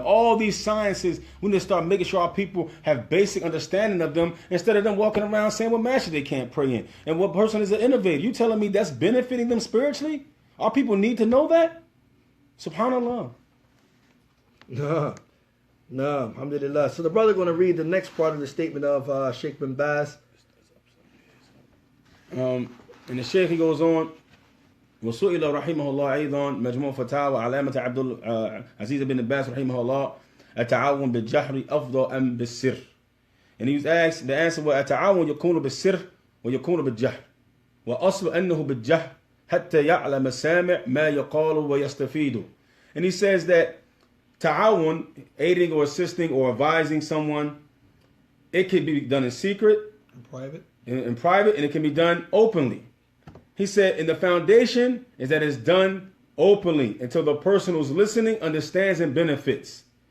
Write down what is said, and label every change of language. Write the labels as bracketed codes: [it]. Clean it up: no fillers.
[en] All these sciences, we need to start making sure our people have basic understanding of them instead of them walking around saying what masjid they can't pray in. And what person is an innovator? You telling me that's benefiting them spiritually? Our people need to know that? Subhanallah. No, alhamdulillah. So the brother going to read the next part of the statement of Sheikh bin Baz. And the Sheikh, he goes on, [ar] وسئل رحمه الله أيضا مجموع فتاوى علامة عبد العزيز بن باز رحمه الله التعاون بالجهر أفضل أم بالسر. [en] And he was asked, the answer was [ar] التعاون يكون بالسر ويكون بالجهر وأصل أنه بالجهر حتى يعلم السامع ما يقال ويستفيد. [en] And he says that ta'awun, aiding or assisting or advising someone, it can be done in secret, in private, and it can be done openly. He said, and the foundation is that it's done openly until the person who's listening understands and benefits.